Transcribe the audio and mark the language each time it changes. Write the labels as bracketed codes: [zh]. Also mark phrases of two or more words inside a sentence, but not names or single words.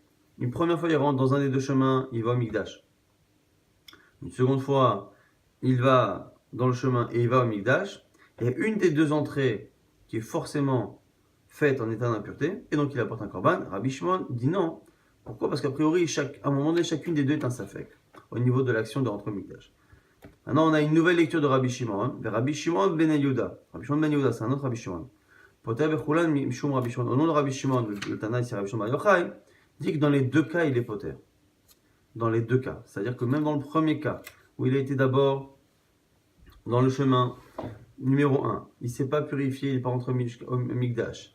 [fr] Une première fois, il rentre dans un des deux chemins, il va au Mikdash. Une seconde fois, il va dans le chemin et il va au Mikdash. Et une des deux entrées qui est forcément faite en état d'impureté, et donc il apporte un korban. Rabbi Shimon dit non. Pourquoi? Parce qu'a priori, à un moment donné, chacune des deux est un safek au niveau de l'action de rentrer au Mikdash. Maintenant, on a une nouvelle lecture de Rabbi Shimon. Rabbi Shimon ben Yehuda. Rabbi Shimon ben Yehuda, c'est un autre Rabbi Shimon. [he] פוטר בכולן משום רבי שמעון. [fr] Au nom de Rabbi Shimon, le Tana ici, Rabbi Shimon ben Yochai, dit que dans les deux cas, il est poter. Dans les deux cas. C'est-à-dire que même dans le premier cas, où il a été d'abord dans le chemin numéro 1, il ne s'est pas purifié, il n'est pas rentré au Mikdash.